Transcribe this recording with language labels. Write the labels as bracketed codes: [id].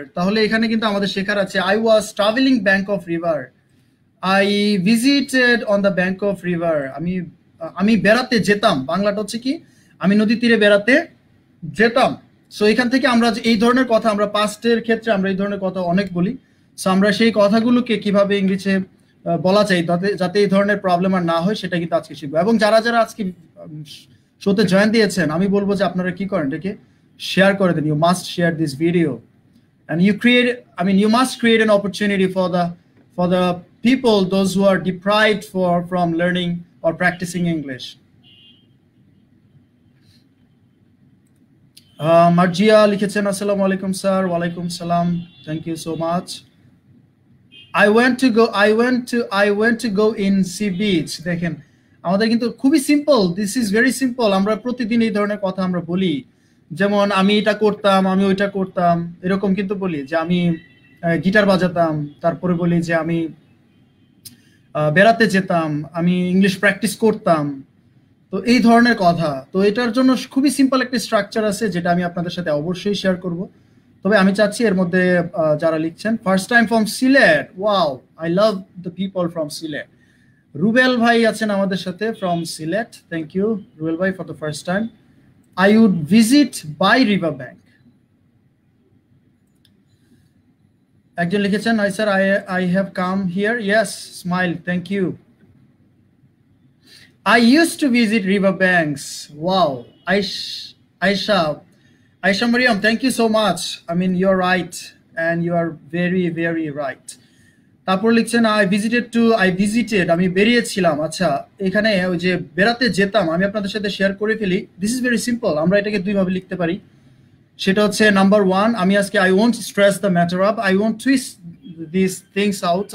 [bn] তাহলে এখানে কিন্তু আমাদের শেখার আছে [en] I was traveling bank of river. I visited on the bank of river. [bn] আমি বেড়াতে যেতাম, বাংলাটা হচ্ছে কি আমি নদী তীরে বেড়াতে যেতাম। সো এখান থেকে আমরা এই ধরনের কথা আমরা পাস্টের ক্ষেত্রে আমরা এই ধরনের কথা অনেক বলি। সো আমরা সেই কথাগুলোকে কিভাবে ইংলিশে বলা যায় যাতে এই ধরনের প্রবলেম আর না হয় সেটা কিন্তু আজকে শিখবো। এবং যারা যারা আজকে শোতে জয়েন দিয়েছেন আমি বলবো যে আপনারা কি করেন এটাকে শেয়ার করে দেন। [en] You must share this video and you must create an opportunity for the people, those who are deprived from learning or practicing English. [bn] Marjia লিখেছেন আসসালামু আলাইকুম স্যার। ওয়ালাইকুম সালাম, [en] Thank you so much. I went to go in sea beach। [bn] দেখেন আমাদের কিন্তু খুবই simple, [en] This is very simple. [bn] আমরা প্রতিদিন এই ধরনের কথা আমরা বলি, যেমন আমি এটা করতাম, আমি ওইটা করতাম, এরকম কিন্তু বলি যে আমি গিটার বাজাতাম, তারপরে বলি যে আমি বেড়াতে যেতাম, আমি ইংলিশ প্র্যাকটিস করতাম। তো এই ধরনের কথা, তো এটার জন্য খুবই সিম্পল একটা স্ট্রাকচার আছে যেটা আমি আপনাদের সাথে অবশ্যই শেয়ার করব। তবে আমি চাচ্ছি এর মধ্যে যারা লিখছেন first time from Sylhet, wow, [en] I love the people from Sylhet. [bn] Rubel ভাই আছেন আমাদের সাথে from Sylhet, [en] Thank you Rubel ভাই for the first time. I would visit by river bank. [bn] একজন লিখেছেন [en] I sir I have come here, yes, smile, thank you. I used to visit riverbanks. Wow, Aisha Mariam, thank you so much. I mean, you're right, and you are very, very right. [bn] তারপর লিখছেন [en] I visited, [bn] আমি বেরিয়েছিলাম। আচ্ছা, এখানে ওই যে বেড়াতে যেতাম, আমি আপনাদের সাথে শেয়ার করে ফেলি। [en] this is very simple, [bn] আমরা এটাকে দুইভাবে লিখতে পারি। সেটা হচ্ছে নাম্বার ওয়ান, আমি আজকে [en] I won't stress the matter up, I won't twist these things out।